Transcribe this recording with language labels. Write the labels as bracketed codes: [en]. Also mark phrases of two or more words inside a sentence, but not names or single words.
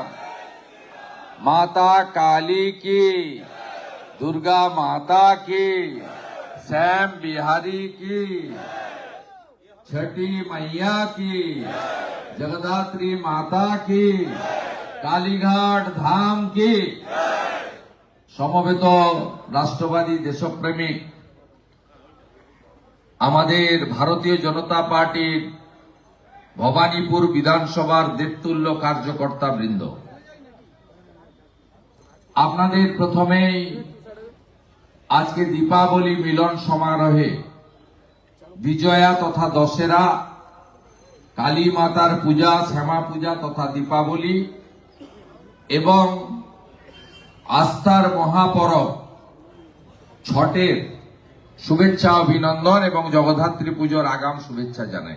[hi] माता काली की, दुर्गा माता की, श्याम बिहारी की, छठी मैया की, जगदात्री माता की, कालीघाट धाम की। [bn] সমবেত রাষ্ট্রবাদী দেশপ্রেমিক আমাদের ভারতীয় জনতা পার্টির ভবানীপুর বিধানসভার দেবতুল্য কার্যকর্তা বৃন্দ, আপনাদের প্রথমেই আজকে দীপাবলি মিলন সমারোহে বিজয়া তথা দশেরা, কালী মাতার পূজা, শ্যামা পূজা তথা দীপাবলি এবং আস্থার মহাপরব ছটের শুভেচ্ছা অভিনন্দন এবং জগদ্ধাত্রী পুজোর আগাম শুভেচ্ছা জানাই।